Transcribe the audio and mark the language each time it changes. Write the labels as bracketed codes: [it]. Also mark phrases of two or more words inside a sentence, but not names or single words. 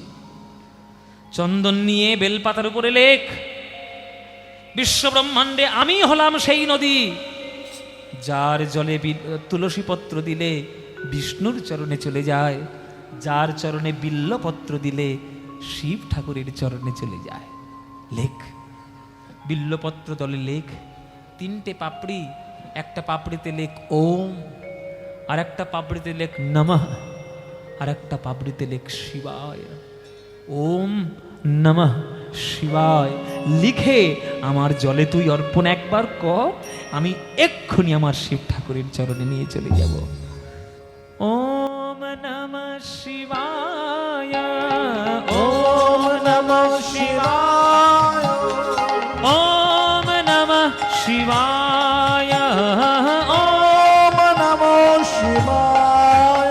[bn] চন্দন নিয়ে বেলপাতার উপরে লেখ, বিশ্ব ব্রহ্মাণ্ডে আমি হলাম সেই নদী যার জলে তুলসী পত্র দিলে বিষ্ণুর চরণে চলে যায়, যার চরণে বিল্লপত্র দিলে শিব ঠাকুরের চরণে চলে যায়। লেখ, বিল্লপত্র দলে লেখ, 3টে পাপড়ি, একটা পাপড়িতে লেখ ওম, আর একটা পাপড়িতে লেখ নমঃ, আর একটা পাপড়িতে লেখ শিবায়। [sa] ওম নমঃ শিবায় [bn] লিখে আমার জলে তুই অর্পণ একবার কর, আমি এক্ষুনি আমার শিব ঠাকুরের চরণে নিয়ে চলে যাব। [sa] ওম নমঃ শিবায়, ওম নমঃ শিবায়, ওম নমঃ শিবায়, ওম নমঃ শিবায়।